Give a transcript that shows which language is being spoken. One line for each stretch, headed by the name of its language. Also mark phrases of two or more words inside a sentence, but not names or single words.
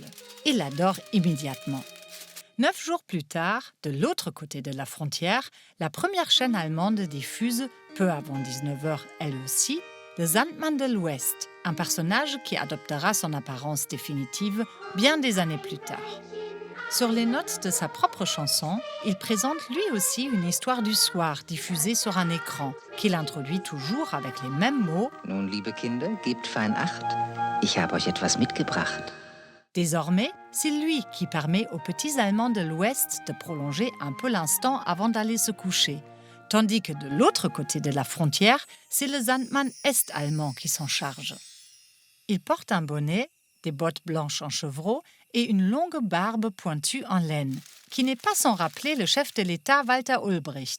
French: Il l'adore immédiatement. 9 jours plus tard, de l'autre côté de la frontière, la première chaîne allemande diffuse, peu avant 19 heures elle aussi, le Sandmann de l'Ouest, un personnage qui adoptera son apparence définitive bien des années plus tard. Sur les notes de sa propre chanson, il présente lui aussi une histoire du soir diffusée sur un écran, qu'il introduit toujours avec les mêmes mots.
German: Nun, liebe Kinder, gebt fein acht. Ich habe euch etwas mitgebracht.
French: Désormais, c'est lui qui permet aux petits Allemands de l'Ouest de prolonger un peu l'instant avant d'aller se coucher, tandis que de l'autre côté de la frontière, c'est le Sandmann est-allemand qui s'en charge. Il porte un bonnet, des bottes blanches en chevreau et une longue barbe pointue en laine, qui n'est pas sans rappeler le chef de l'État Walter Ulbricht.